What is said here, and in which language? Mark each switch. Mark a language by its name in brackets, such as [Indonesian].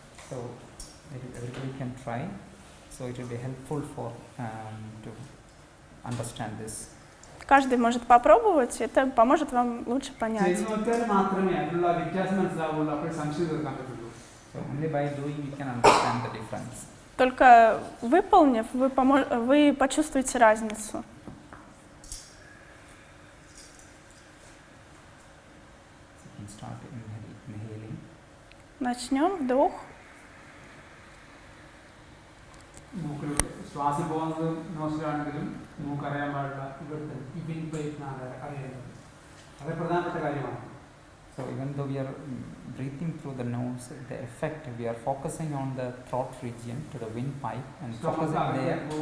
[English] So everybody can try. So it will be helpful for to understand this. [Russian] Каждый может попробовать, это поможет вам лучше понять. [Malayalam] ചെയ്ത് നോക്കിയാൽ മാത്രമേ അതിനുള്ള വ്യത്യാസം മനസ്സിലാവുള്ളൂ, അപ്പോൾ സംശയം തീർക്കാൻ പറ്റുള്ളൂ. [English] So only by doing we can understand the difference. [Russian] Только выполнив, вы почувствуете разницу. [English] So we can start inhaling. [Russian] Начнем вдох. [Malayalam] മൂക്കിലൂടെ ശ്വാസം പോകുന്നത് നോസിലാണെങ്കിലും മൂക്കറിയാൻ പാടില്ല. ഇവിടുത്തെ ഈ വിൻ പൈപ്പിനാണ് അറിയുന്നത്. അത് പ്രധാനപ്പെട്ട കാര്യമാണ്. [English] So even though we are breathing through the nose, the effect we are focusing on the throat region to the windpipe and focusing there.